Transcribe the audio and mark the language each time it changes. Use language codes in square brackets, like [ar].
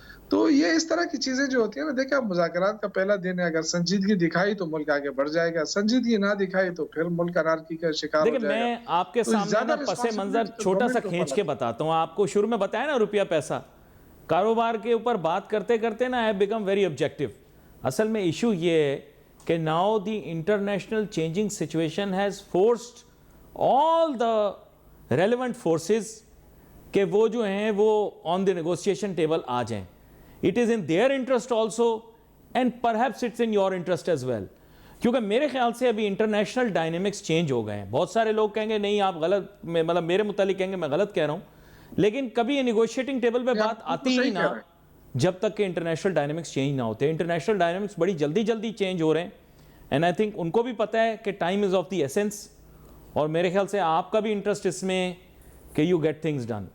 [ur] تو یہ اس طرح کی چیزیں جو ہوتی ہیں نا, دیکھیں آپ مذاکرات کا پہلا دن ہے, اگر سنجیدگی دکھائی تو ملک آگے بڑھ جائے گا, سنجیدگی نہ دکھائی تو پھر ملک انارکی کا شکار ہو جائے گا. دیکھیں میں آپ کے سامنے پس منظر چھوٹا سا کھینچ کے بتاتا ہوں. آپ کو شروع میں بتایا نا روپیہ پیسہ, کاروبار کے اوپر بات کرتے کرتے نا [en] I have become very objective. [ur] اصل میں ایشو یہ ہے [en] کہ now the international changing situation has forced all the relevant forces [ur] کہ وہ جو ہیں وہ [en] on the negotiation table [ur] آ جائیں. [en] It is in their interest also and perhaps it's in your interest as well. [ur] کیونکہ میرے خیال سے ابھی انٹرنیشنل ڈائنامکس چینج ہو گئے ہیں. بہت سارے لوگ کہیں گے نہیں آپ غلط, مطلب میرے متعلق کہیں گے میں غلط کہہ رہا ہوں, لیکن کبھی یہ نیگوشیٹنگ ٹیبل پہ بات آتی ہی نہ جب تک کہ انٹرنیشنل ڈائنامکس چینج نہ ہوتے. انٹرنیشنل ڈائنامکس بڑی جلدی چینج ہو رہے ہیں اینڈ آئی تھنک ان کو بھی پتہ ہے کہ [en] time is of the essence, [ur] اور میرے خیال سے آپ کا بھی انٹرسٹ اس میں کہ [en] You get things done.